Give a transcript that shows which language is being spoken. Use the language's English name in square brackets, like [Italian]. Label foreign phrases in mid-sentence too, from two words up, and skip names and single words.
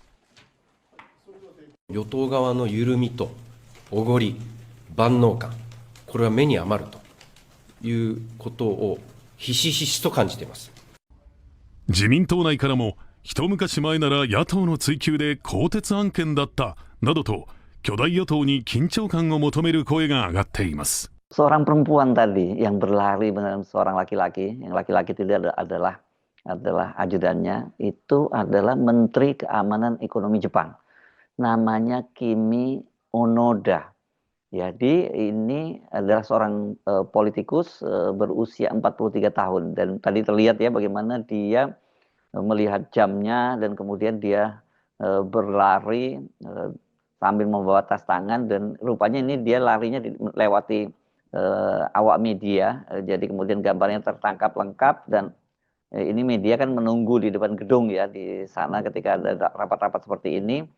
[Japanese] 与党側の緩みとおごり、万能感、これは目に余るということをひしひしと感じています。自民党内からも一昔前なら野党の追及で更迭案件だったなどと巨大与党に緊張感を求める声が上がっています。 [Indonesian] Seorang perempuan tadi yang berlari benar seorang laki-laki, yang laki-laki tidak adalah ajudannya, itu adalah Menteri Keamanan Ekonomi Jepang. Namanya Kimi Onoda. Jadi ini adalah seorang politikus berusia 43 tahun dan tadi terlihat ya bagaimana dia melihat jamnya dan kemudian dia berlari sambil membawa tas tangan dan rupanya ini dia larinya lewati awak media, jadi kemudian gambarnya tertangkap lengkap dan ini media kan menunggu di depan gedung ya di sana ketika ada rapat-rapat seperti ini.